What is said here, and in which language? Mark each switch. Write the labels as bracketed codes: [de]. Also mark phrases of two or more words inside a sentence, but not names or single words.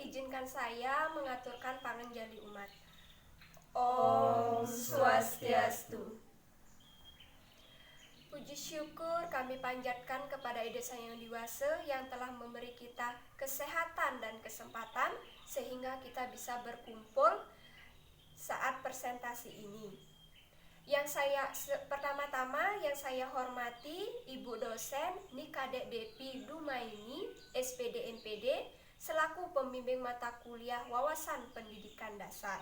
[id] Izinkan saya mengaturkan panganjali umat. [ban] Om Swastiastu. [id] Puji syukur kami panjatkan kepada Ida Sang Yang Diwasa yang telah memberi kita kesehatan dan kesempatan sehingga kita bisa berkumpul saat presentasi ini. Pertama-tama yang saya hormati Ibu dosen Nikadek Depi Dumaini, SPD MPD, selaku pembimbing mata kuliah Wawasan Pendidikan Dasar.